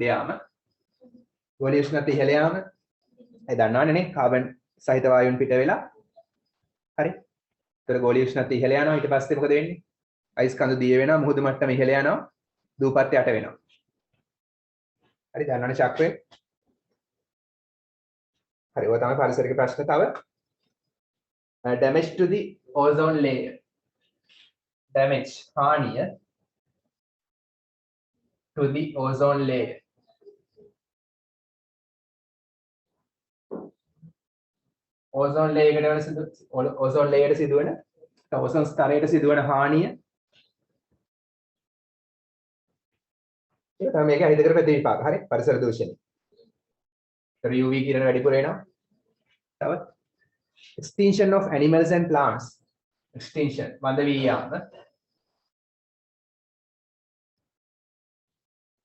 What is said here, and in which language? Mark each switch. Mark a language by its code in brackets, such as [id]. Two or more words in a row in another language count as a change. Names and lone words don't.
[si] යාම ගෝලීය උෂ්ණත්වය ඉහළ යාම ඒ දන්නවනේ කාබන් සහිත වායුන් පිට වෙලා හරි ඒතර ගෝලීය උෂ්ණත්වය ඉහළ යනවා ඊට පස්සේ මොකද වෙන්නේ අයිස් කඳු දිය වෙනවා මුහුදු මට්ටම ඉහළ යනවා දූපත් යට වෙනවා හරි දන්නවනේ චක්‍රය හරි ඔය තමයි පරිසරික ප්‍රශ්න තව [en] damage to the ozone layer damage [si] හානිය [en] to the ozone layer ozone layer [si] එකට වෙන [en] ozone layer [si] එකට සිදුවන [en] ozone [si] ස්තරයට සිදුවන හානිය ඒක තමයි මේකේ අහිතකර ප්‍රතිවිපාක හරි පරිසර දූෂණය ඒතර UV කිරණ වැඩිපුර එනවා තව [en] extinction of animals and plants [si] extinction මන්ද වී යාම